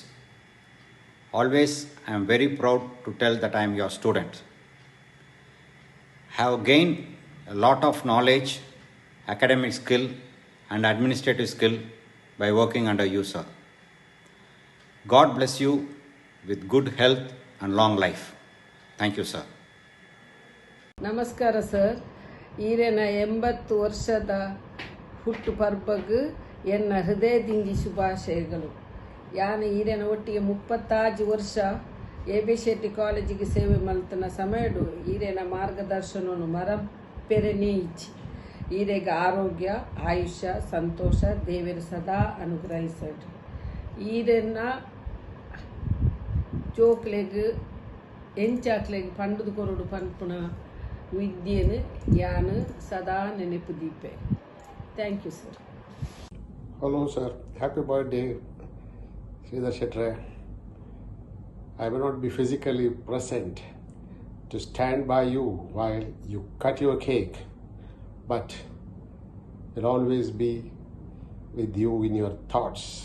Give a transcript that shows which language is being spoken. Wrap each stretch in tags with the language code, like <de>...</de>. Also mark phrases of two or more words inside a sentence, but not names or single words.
<en>Always I am very proud to tell that I am your student. Have gained a lot of knowledge, academic skill and administrative skill by working under you, sir. God bless you with good health and long life. Thank you, sir.</en> <tcy>ನಮಸ್ಕಾರ ಸರ್. ಈರೆನ 80 ವರ್ಷದ ಹುಟ್ಟು ಪರ್ಬಗ್ ಎನ್ನ ಹೃದಯದಿಂದ ಶುಭಾಶಯಗಳು. ಯಾನ ಈರೆನ ಒಟ್ಟಿಗೆ 36 ವರ್ಷ ಎ.ಬಿ. ಶೆಟ್ಟಿ ಕಾಲೇಜಿಗೆ ಸೇವೆ ಮಲ್ತನ ಸಮಯಡು ಈರೆನ ಮಾರ್ಗದರ್ಶನವನ್ನು ಮರಪೆರೆನೇ ಇಚ್ಚಿ ಈರೆಗ ಆರೋಗ್ಯ ಆಯುಷ್ಯ ಸಂತೋಷ ದೇವರು ಸದಾ ಅನುಗ್ರಹಿಸಡು. ಈರೆನ ಜೋಕ್ಲೆಗ್ ಎಂಚಾಕ್ಲೆಗ್ ಪಂಡದು ಕೊರಡು ಪನ್ಪುನ ವಿದ್ಯೆನು ಯಾನು ಸದಾ ನೆನಪು ದೀಪೆ.</tcy> <en>Thank you sir. Hello sir, happy birthday Sridhar Shetty. I may not be physically present to stand by you while you cut your cake, but will always be with you in your thoughts.</en>